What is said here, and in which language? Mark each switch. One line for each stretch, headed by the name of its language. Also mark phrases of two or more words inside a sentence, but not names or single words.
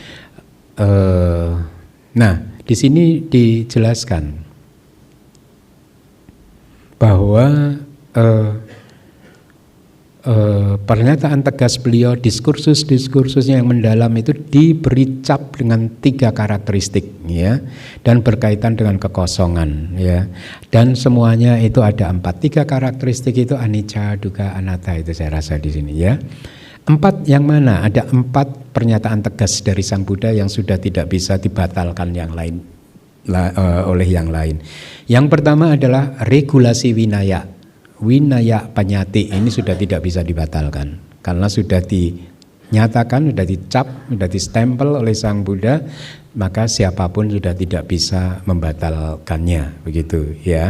Indonesian: Nah, di sini dijelaskan bahwa pernyataan tegas beliau, diskursusnya yang mendalam itu diberi cap dengan 3 karakteristik, ya, dan berkaitan dengan kekosongan, ya, dan semuanya itu ada 4. 3 karakteristik itu
Pali: anicca, dukkha, anatta,
Indonesian: itu saya rasa di sini, ya. 4 yang mana? Ada 4 pernyataan tegas dari Sang Buddha yang sudah tidak bisa dibatalkan yang lain oleh yang lain. Yang pertama adalah regulasi winaya.
Pali: Winaya panyati
Indonesian: ini sudah tidak bisa dibatalkan karena sudah dinyatakan, sudah dicap, sudah distempel oleh Sang Buddha, maka siapapun sudah tidak bisa membatalkannya, begitu, ya.